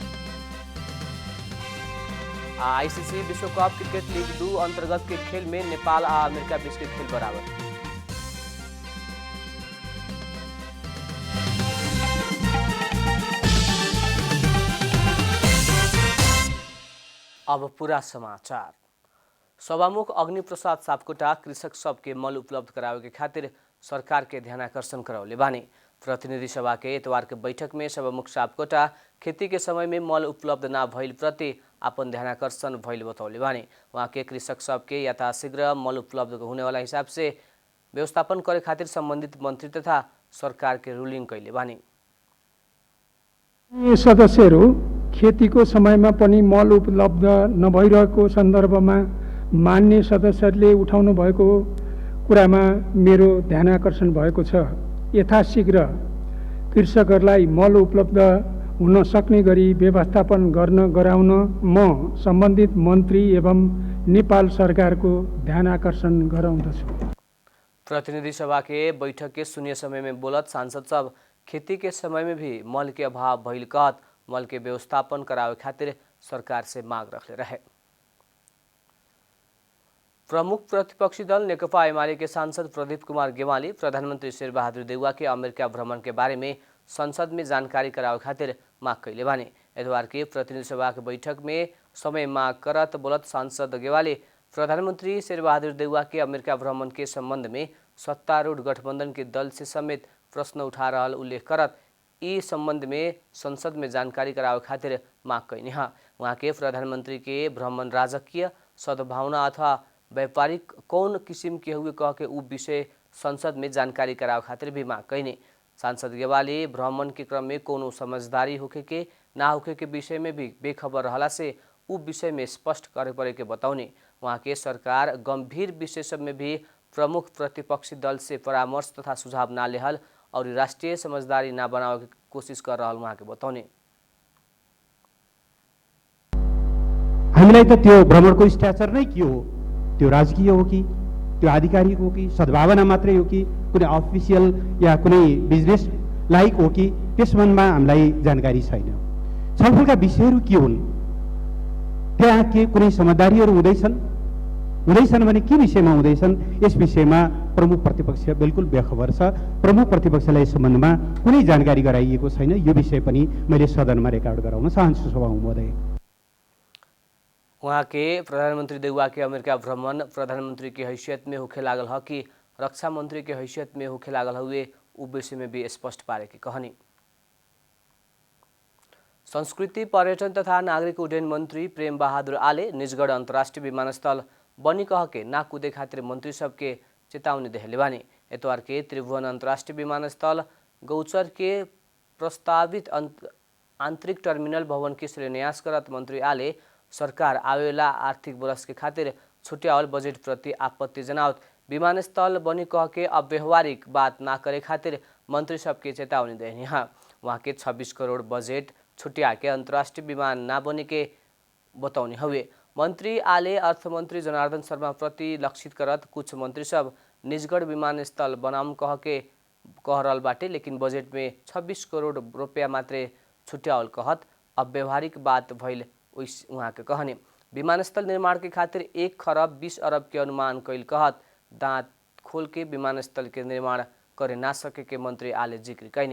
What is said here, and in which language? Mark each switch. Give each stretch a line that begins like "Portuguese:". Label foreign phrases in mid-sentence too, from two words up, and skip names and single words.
Bhojpuri: आईसीसी विश्व कप क्रिकेट लीग 2 अंतर्गत के खेल में नेपाल आ अमेरिका बीच के खेल बराबर। अब पूरा समाचार। सभामुख अग्नि प्रसाद सापकोटा कृषक सबके मल उपलब्ध करावे के खातिर सरकार के ध्यानाकर्षण करौले बानी। प्रतिनिधि सभा के इतवार के बैठक में सभामुख सापकोटा खेती के समय में मल उपलब्ध ना भइल प्रति अपन ध्यानाकर्षण भइल बतौले बानी। वहाँ के कृषक सबके यथाशीघ्र मल उपलब्ध होने वाला हिसाब से व्यवस्थापन करे खातिर संबंधित मंत्री तथा सरकार के रूलिंग कैले बानी।
Nepali: सदस्यहरू खेतीको समयमा पनि मल उपलब्ध नभइरहेको सन्दर्भमा मान्य सदस्यहरूले उठाउनु भएको कुरामा मेरो ध्यानाकर्षण भएको छ। यथाशीघ्र कृषकहरूलाई मल उपलब्ध हुन सक्ने गरी व्यवस्थापन गराउन म सम्बन्धित मन्त्री एवं नेपाल सरकारको ध्यानाकर्षण गराउँदछु।
Bhojpuri: प्रतिनिधि सभा के बैठक के शून्य समय में बोलत सांसद सब खेती के समय में भी मल के अभाव भइल कहत मल के व्यवस्थापन करावे खातिर सरकार से मांग रखले रहे। प्रमुख प्रतिपक्षी दल नेकपा एमाले के सांसद प्रदीप कुमार गेवाली प्रधानमंत्री शेरबहादुर देउवा के अमेरिका भ्रमण के बारे में संसद में जानकारी करावे खातिर मांग कैले बानी। इतवार के प्रतिनिधि सभा के बैठक में समय मांग करत बोलत सांसद गेवाली प्रधानमंत्री शेरबहादुर देउवा के अमेरिका भ्रमण के संबंध में सत्तारूढ़ गठबंधन के दल से समेत प्रश्न उठा रहा उल्लेख करत ई संबंध में संसद में जानकारी करावे खातिर मांग कैनी है। वहाँ के प्रधानमंत्री के भ्रमण राजकीय सद्भावना अथवा व्यापारिक कौन किसिम के हुए कह के उ विषय संसद में जानकारी करावे खातिर भी मांग कैनी। सांसद गेवाली भ्रमण के क्रम में कोनो समझदारी होके के ना होके के विषय में भी बेखबर रहला से उ विषय में स्पष्ट करे पड़े के बताउने। वहाँ के सरकार गंभीर विषय सब में भी प्रमुख प्रतिपक्षी दल से परामर्श तथा सुझाव ना लेहल और राष्ट्रीय समझदारी ना बनावे की कोशिश कर रहा वहाँ के बताउने।
Nepali: हामीलाई त त्यो भ्रमणको स्ट्याचर नै के हो, त्यो राजकीय हो कि त्यो आधिकारिक हो कि सद्भावना मात्रै हो कि कुनै अफिसियल या कुनै
English: business like
Nepali: हो कि त्यस सम्बन्धमा हामीलाई जानकारी छैन। छलफलका विषयहरू के हुन्, त्यहाँ के कुनै समझदारीहरू हुँदैछन् भने के विषयमा हुँदैछन्, यस विषयमा प्रमुख प्रतिपक्ष बिल्कुल बेखबर छ। प्रमुख प्रतिपक्षलाई यस सम्बन्धमा कुनै जानकारी गराइएको छैन। यो विषय पनि मैले सदनमा रेकर्ड गराउन चाहन्छु सभामुख महोदय।
Bhojpuri: वहाँ के प्रधानमंत्री देउवा के अमेरिका भ्रमण प्रधानमंत्री के हैसियत में होखे लागल ह कि रक्षा मंत्री के हैसियत में होखे लागल हुए उ विषय में भी स्पष्ट पारे की कहनी। संस्कृति पर्यटन तथा नागरिक उड्डयन मंत्री प्रेम बहादुर आले निजगढ़ अंतर्राष्ट्रीय विमानस्थल बनी कह के ना कूदे खातिर मंत्री सबके चेतावनी देहले बानी। इतवार के त्रिभुवन अंतर्राष्ट्रीय विमानस्थल गौचर के प्रस्तावित आंतरिक टर्मिनल भवन के शिलान्यास करत मंत्री आले सरकार आवेला आर्थिक वर्ष के खातिर छुट्यावल बजट प्रति आपत्ति जनावत विमानस्थल बनी कह के अव्यवहारिक बात ना करे खातिर मंत्री सबके चेतावनी देनी है। वहाँ के 26 करोड़ बजट छुट्या के अंतर्राष्ट्रीय विमान ना बने के बताउने हुए मंत्री आले अर्थमंत्री जनार्दन शर्मा प्रति लक्षित करत कुछ मंत्री सब निजगढ़ विमानस्थल बनाम कह रहल बाटे, लेकिन बजट में 26 करोड़ रुपया मात्रे छुट्यावल कहत अव्यवहारिक बात भइल वहाँ के कहने। विमानस्थल निर्माण के खातिर 1 खरब 20 अरब के अनुमान कैल कहत दांत खोल के विमानस्थल के निर्माण करे ना सके के मंत्री आले जिक्र कैनी।